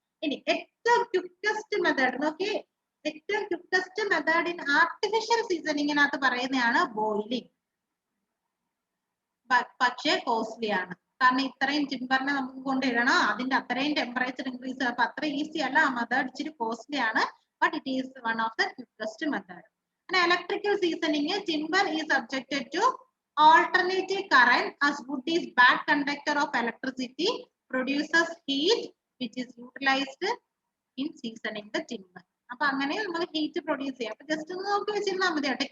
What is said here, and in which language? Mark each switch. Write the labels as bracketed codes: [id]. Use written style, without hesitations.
[ml] ഇനി ഏറ്റവും quickest method നോക്കി, ഏറ്റവും ക്വിക്കസ്റ്റ് മെത്തേഡ് ഇൻ ആർട്ടിഫിഷ്യൽ സീസണിങ്ങിനകത്ത് പറയുന്നതാണ് ബോയിലിംഗ്. പക്ഷേ കോസ്റ്റ്ലി ആണ്, കാരണം ഇത്രയും ടിമ്പറിനെ നമുക്ക് കൊണ്ടിടണം, അതിന്റെ അത്രയും ടെമ്പറേച്ചർ ഇൻക്രീസ്, അപ്പൊ അത്ര ഈസി അല്ല. ആ മെത്തേഡ് ഇച്ചിരി കോസ്റ്റ്ലി ആണ്, [en] but it is one of the quickest method. And electrical seasoning, timber is subjected to alternating current as wood is bad conductor of electricity, produces heat which is utilized in seasoning the timber. [ml] അപ്പൊ അങ്ങനെ നമ്മൾ heat produce ചെയ്യാം. അപ്പൊ just ഒന്ന് നോക്കി വെച്ചിരുന്നാൽ മതി കേട്ടോ.